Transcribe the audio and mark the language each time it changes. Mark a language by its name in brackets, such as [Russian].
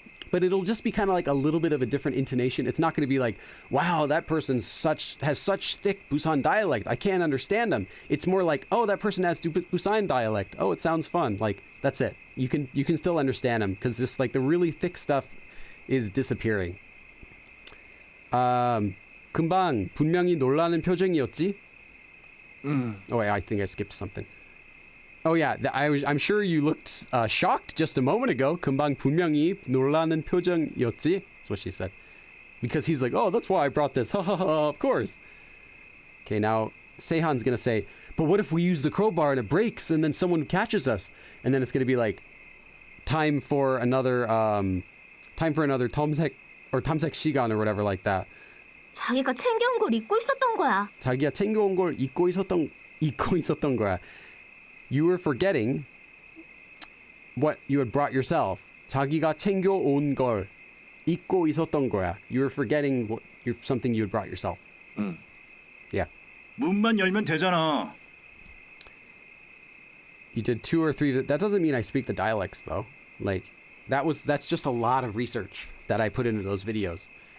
[English] But it'll just be kind of like a little bit of a different intonation. It's not going to be like, wow, that person has such thick Busan dialect, I can't understand them. It's more like, oh, that person has Busan dialect. Oh, it sounds fun. Like, that's it. You can still understand them because just like the really thick stuff is disappearing. [Korean] 금방 분명히 놀라는 표정이었지? [English] Oh wait, I think I skipped something. Oh yeah, I'm sure you looked shocked just a moment ago. [Korean] 금방 분명히 놀라는 표정이었지? [English] That's what she said. Because he's like, oh, that's why I brought this. Ha ha ha, of course. Okay, now Seihan's gonna say, but what if we use the crowbar and it breaks and then someone catches us? And then it's gonna be like, time for another Time for another 탐색 or [Korean] 탐색 시간 [English] or whatever like that. [Korean] 자기가 챙겨온 걸 잊고 있었던 거야. 자기가 챙겨온 걸 잊고 있었던 거야. [English] You were forgetting what you had brought yourself. [Korean] 자기가 챙겨온 걸 잊고 있었던 거야. [English] You were forgetting something you had brought yourself. Yeah. [Korean] 문만 열면 되잖아. [English] You did 2 or 3. That doesn't mean I speak the dialects though. Like that's just a lot of research that I put into those videos.